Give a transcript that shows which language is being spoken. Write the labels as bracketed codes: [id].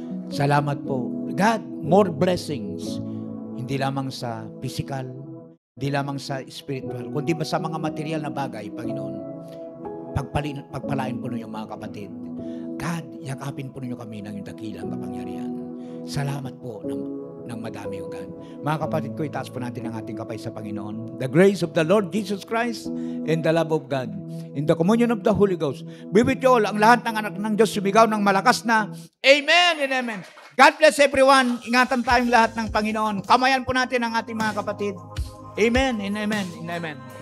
[tl] Salamat po. God, more blessings. Hindi lamang sa physical, hindi lamang sa spiritual, kundi sa mga material na bagay, Panginoon. Pagpalain po ninyo mga kapatid. God, yakapin po ninyo kami ng dakilang kapangyarihan. Salamat po ng madami, O God. Mga kapatid ko, itaas po natin ang ating kapay sa Panginoon. [en] The grace of the Lord Jesus Christ and the love of God in the communion of the Holy Ghost be with you all. [tl] Ang lahat ng anak ng Diyos sumigaw ng malakas na Amen and Amen. God bless everyone. Ingatan tayong lahat ng Panginoon. Kamayan po natin ang ating mga kapatid. Amen and Amen and Amen.